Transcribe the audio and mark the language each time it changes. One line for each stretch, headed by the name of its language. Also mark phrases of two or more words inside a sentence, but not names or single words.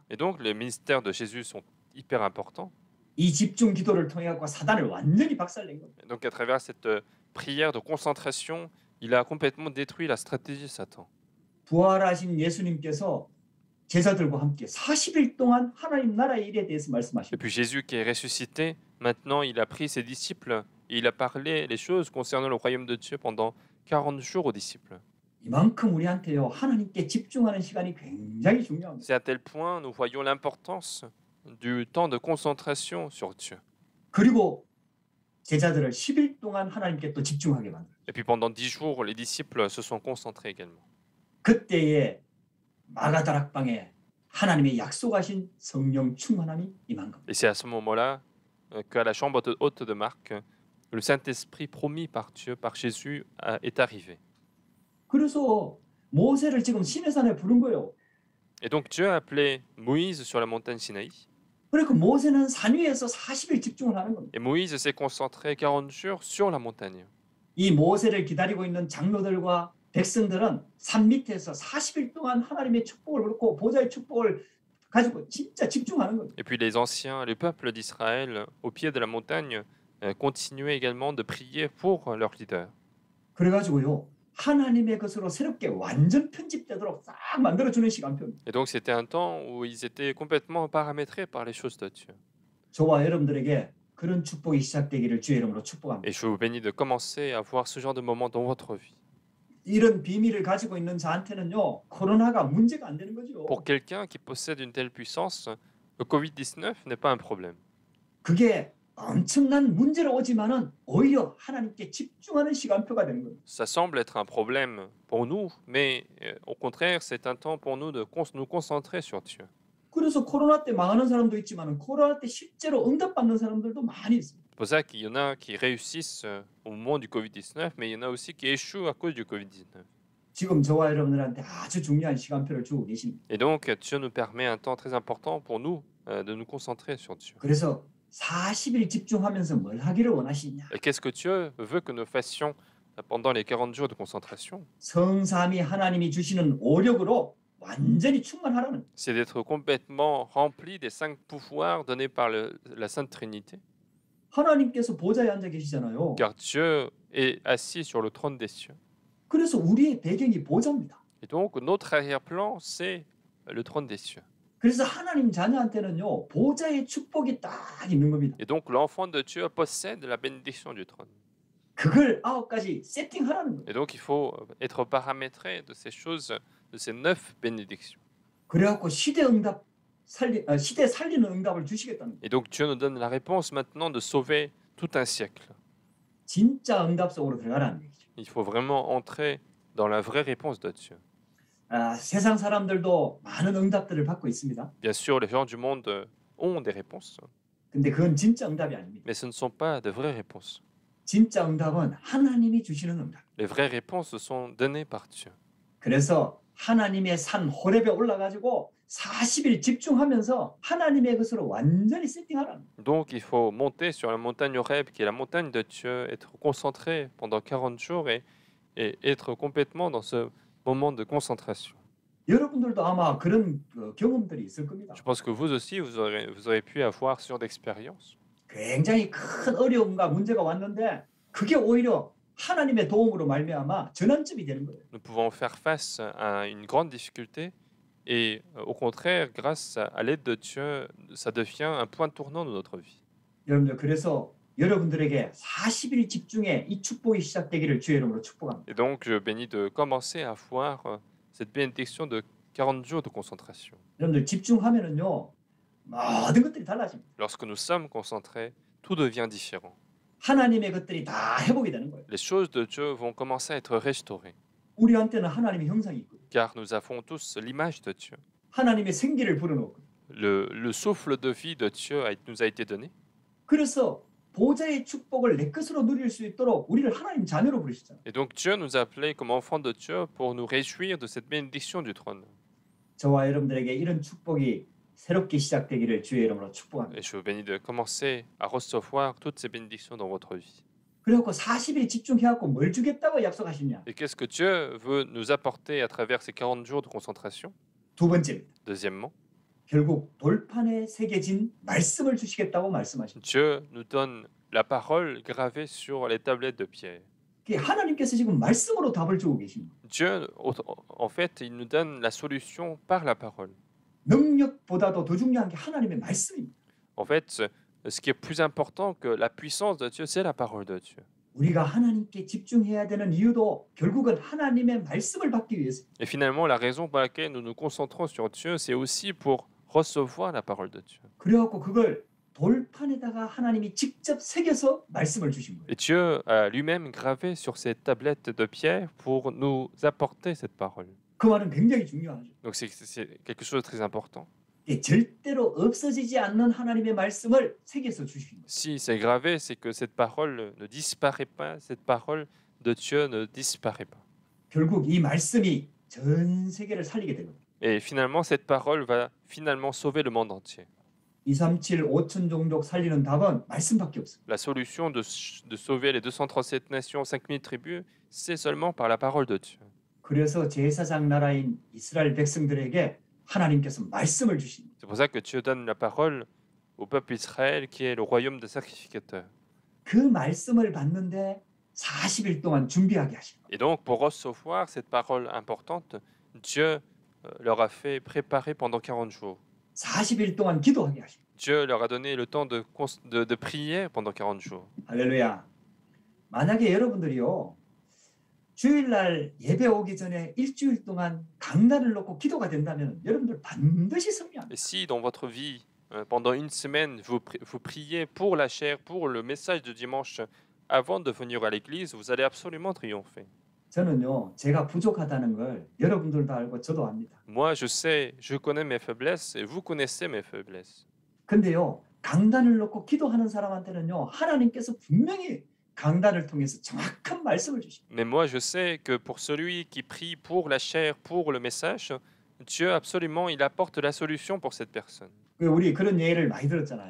French: Et donc, les ministères de Jésus sont hyper importants.
Korean: 이 집중 기도를 통해 갖고 사단을 완전히 박살낸 겁니다.
French: Et donc, à travers cette prière de concentration, il a complètement détruit la stratégie de Satan.
Korean: 부활하신 예수님께서 제자들과 함께 40일 동안 하나님 나라의 일에 대해서
French: Et
Korean: 말씀하십니다.
French: puis Jésus qui est ressuscité, maintenant il a pris ses disciples et il a parlé les choses concernant le royaume de Dieu pendant 40 jours aux disciples.
Korean: 이만큼 우리한테요, 하나님께 집중하는 시간이 굉장히 중요합니다.
French: C'est à tel point nous voyons l'importance du temps de concentration sur Dieu.
Korean: 그리고 제자들을 10일 동안 하나님께 또 집중하게 만들어요.
French: Et puis pendant 10 jours, les disciples se sont concentrés également.
Korean: 그때에 마가다락방에 하나님의 약속하신 성령 충만함이 임한 겁니다.
French: Et c'est à ce moment-là qu'à la chambre haute de Marc, le Saint-Esprit promis par Dieu, par Jésus, est arrivé.
Korean: 그래서 모세를 지금 시내산에 부른 거예요.
French: Et donc Dieu a appelé Moïse sur la montagne Sinaï.
Korean: 그러니까 모세는 산 위에서 40일 집중을 하는 겁니다.
French: Et Moïse s'est concentré 40 jours sur la montagne.
Korean: 이 모세를 기다리고 있는 장로들과 백성들은 산 밑에서 40일 동안 하나님의 축복을 그렇고 보좌의 축복을 가지고 진짜 집중하는 거예요.
French: Et puis les anciens, le peuple d'Israël, au pied de la montagne, continuaient également de prier pour leur leader.
Korean: 그래가지고요, 하나님의 것으로 새롭게 완전 편집되도록 싹 만들어주는 시간표입니다.
French: Et donc c'était un temps où ils étaient complètement paramétrés par les choses de Dieu.
Korean: 저와 여러분들에게 그런 축복이 시작되기를 주의 이름으로 축복합니다.
French: Et je vous bénis de commencer à voir ce genre de moment dans votre vie.
Korean: 이런 비밀을 가지고 있는 저한테는요, 코로나가 문제가 안 되는 거죠.
French: Pour quelqu'un qui possède une telle puissance, le Covid-19 n'est pas un problème.
Korean: 그게 엄청난 문제로 오지만은 오히려 하나님께 집중하는 시간표가 되는 겁니다.
French: Ça semble être un problème pour nous, mais au contraire, c'est un temps pour nous de nous concentrer sur Dieu.
Korean: 그래서 코로나 때 망하는 사람도 있지만은 코로나 때 실제로 응답받는 사람들도 많이 있습니다.
French: C'est pour ça qu'il y en a qui réussissent au moment du Covid-19, mais il y en a aussi qui échouent à cause du Covid-19.
Korean: 지금 저와 여러분들한테 아주 중요한 시간표를 주고 계십니다.
French: Et donc, Dieu nous permet un temps très important pour nous de nous concentrer sur Dieu.
Korean: 그래서 40일 집중하면서 뭘 하기를 원하시냐?
French: Et qu'est-ce que Dieu veut que nous fassions pendant les 40 jours de concentration?
Korean: 성삼위 하나님이 주시는 오력으로 완전히 충만하라는 거예요.
French: c'est d'être complètement rempli des 5 pouvoirs donnés par la Sainte Trinité.
Korean: 하나님께서 보좌에 앉아 계시잖아요.
French: Car Dieu est assis sur le trône des cieux.
Korean: 그래서 우리의 배경이 보좌입니다.
French: Et donc, notre arrière-plan, c'est le trône des cieux.
Korean: 그래서 하나님 자녀한테는요, 보좌의 축복이 딱 있는 겁니다.
French: Et donc, l'enfant de Dieu possède la bénédiction du trône.
Korean: 그걸 9가지 세팅하라는 거예요.
French: Et donc, il faut être paramétré de ces choses, de ces 9 bénédictions.
Korean: 그래갖고 시대 살리는 응답을 주시겠다는 거예요.
French: Et donc, Dieu nous donne la réponse maintenant de sauver tout un siècle.
Korean: 진짜 응답 속으로 들어가라는 얘기죠.
French: Il faut vraiment entrer dans la vraie réponse de Dieu.
Korean: 세상 사람들도 많은 응답들을 받고 있습니다.
French: Bien sûr, les gens du monde ont des réponses,
Korean: 근데 그건 진짜 응답이 아닙니다.
French: mais ce ne sont pas de vraies réponses.
Korean: 진짜 응답은 하나님이 주시는 응답.
French: Les vraies réponses sont données par Dieu.
Korean: 그래서 하나님의 산 호렙에 올라가지고 40일 집중하면서 하나님의 것으로 완전히 세팅하라는 거예요.
French: Donc, il faut monter sur la montagne Horeb, qui est la montagne de Dieu, être concentré pendant 40 jours et être complètement dans ce moment de concentration.
Korean: 여러분들도 아마 그런 경험들이 있을 겁니다.
French: Je pense que vous aussi, vous aurez pu avoir ce genre d'expérience.
Korean: 굉장히 큰 어려움과 문제가 왔는데 그게 오히려 하나님의 도움으로 말미암아 전환점이 되는 거예요.
French: Nous pouvons faire face à une grande difficulté et au contraire, grâce à l'aide de Dieu, ça devient un point tournant de notre vie.
Korean: 여러분들 그래서 여러분들에게 40일 집중에 이 축복이 시작되기를 주의 이름으로 축복합니다.
French: Et donc, je bénis de commencer à voir cette bénédiction de 40 jours de concentration.
Korean: 여러분들 집중하면은요 모든 것들이 달라집니다.
French: Lorsque nous sommes concentrés, tout devient différent.
Korean: 하나님의 것들이 다 회복이 되는 거예요.
French: Les choses de Dieu vont commencer à être restaurées,
Korean: 우리한테는 하나님의 형상이 있고
French: car nous avons tous l'image de Dieu.
Korean: 하나님의 생기를 불어넣고
French: Le souffle de vie de Dieu nous a été donné.
Korean: 그래서 보좌의 축복을 내 것으로 누릴 수 있도록 우리를 하나님 자녀로 부르시잖아요.
French: Et donc Dieu nous a appelés comme enfants de Dieu pour nous réjouir de cette bénédiction du trône.
Korean: 저와 여러분들에게 이런 축복이 새롭게 시작되기를 주의 이름으로 축복합니다.
French: Et je vous bénis de commencer à recevoir toutes ces bénédictions dans votre vie.
Korean: 그래갖고 40일 집중해갖고 뭘 주겠다고 약속하시냐?
French: Et qu'est-ce que Dieu veut nous apporter à travers ces 40 jours de concentration?
Korean: 두 번째입니다.
French: Deuxièmement,
Korean: 결국 돌판에 새겨진 말씀을 주시겠다고 말씀하십니다.
French: Dieu nous donne la parole gravée sur les tablettes de pierre.
Korean: 하나님께서 지금 말씀으로 답을 주고 계십니다.
French: Dieu, en fait, il nous donne la solution par la parole.
Korean: 능력보다도 더 중요한 게 하나님의 말씀입니다.
French: En fait, ce qui est plus important que la puissance de Dieu, c'est la parole de Dieu.
Korean: 우리가 하나님께 집중해야 되는 이유도 결국은 하나님의 말씀을 받기 위해서.
French: Et finalement, la raison pour laquelle nous nous concentrons sur Dieu, c'est aussi pour recevoir la parole de Dieu.
Korean: 그래갖고 그걸 돌판에다가 하나님이 직접 새겨서 말씀을 주신 거예요.
French: Et Dieu a lui-même gravé sur ces tablettes de pierre pour nous apporter cette parole.
Korean: 그 말은 굉장히 중요하죠.
French: Donc c'est quelque chose de très important.
Korean: 절대로 없어지지 않는 하나님의 말씀을 새겨서 주신 거예요.
French: Si c'est gravé, c'est que cette parole ne disparaît pas, cette parole de Dieu ne disparaît pas.
Korean: 결국 이 말씀이 전 세계를 살리게 되거든요.
French: Et finalement, cette parole va finalement sauver le monde entier.
Korean: 237 5천 종족 살리는 답은 말씀밖에 없어요.
French: La solution de sauver les 237 nations, 5000 tribus, c'est seulement par la parole de Dieu.
Korean: 그래서 제사장 나라인 이스라엘 백성들에게 하나님께서 말씀을 주십니다.
French: C'est pour ça que Dieu donne la parole au peuple Israël qui est le royaume des sacrificateurs.
Korean: 그 말씀을 받는데 40일 동안 준비하게 하시는 거예요.
French: Et donc, pour recevoir cette parole importante, Dieu leur a fait préparer pendant 40 jours.
Korean: 40일 동안 기도하게 하시는 거예요.
French: Dieu leur a donné le temps de prier pendant 40 jours.
Korean: 할렐루야. 만약에 여러분들이요. 주일날 예배 오기 전에 일주일 동안 강단을 놓고 기도가 된다면 여러분들 반드시 승리합니다.
French: Et si dans votre vie, pendant une semaine, vous priez pour la chair, pour le message de dimanche, avant de venir à l'église, vous allez absolument triompher.
Korean: 저는요, 제가 부족하다는 걸 여러분들도 알고 저도 압니다.
French: Moi, je sais, je connais mes faiblesses et vous connaissez mes faiblesses.
Korean: 근데요, 강단을 놓고 기도하는 사람한테는요, 하나님께서 분명히 강단을 통해서 정확한 말씀을 주십니다.
French: Mais moi, je sais que pour celui qui prie pour la chair, pour le message, Dieu absolument, il apporte la solution pour cette personne.
Korean: 우리 그런 예를 많이 들었잖아요.